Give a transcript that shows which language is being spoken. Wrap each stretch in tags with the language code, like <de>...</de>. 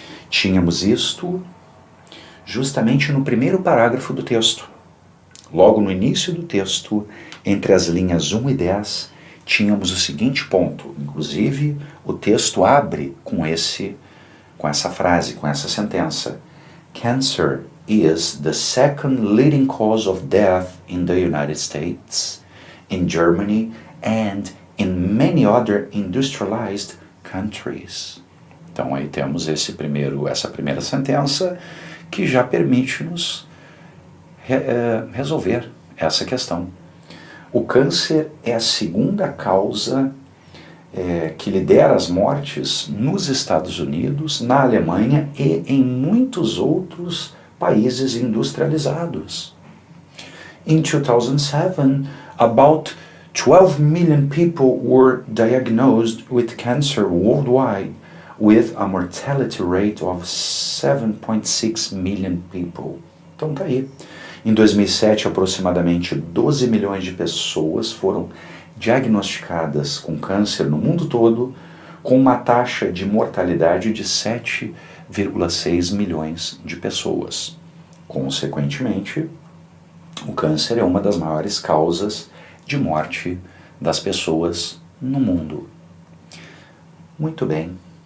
<pt>Tínhamos isto justamente no primeiro parágrafo do texto. Logo no início do texto, entre as linhas 1 e 10, tínhamos o seguinte ponto. Inclusive, o texto abre com essa frase, com essa sentença.</pt> <en>Cancer is the second leading cause of death in the United States, in Germany, and in many other industrialized countries.</en> <pt>Então aí temos essa primeira sentença que já permite-nos resolver essa questão. O câncer é a segunda causa que lidera as mortes nos Estados Unidos, na Alemanha e em muitos outros países industrializados.</pt> <en>In 2007, about 12 million people were diagnosed with cancer worldwide, with a mortality rate of 7.6 million people.</en> <pt>Então tá aí. Em 2007, aproximadamente 12 milhões de pessoas foram diagnosticadas com câncer no mundo todo, com uma taxa de mortalidade de 7,6 milhões de pessoas. Consequentemente, o câncer é uma das maiores causas de morte das pessoas no mundo. Muito bem.</pt>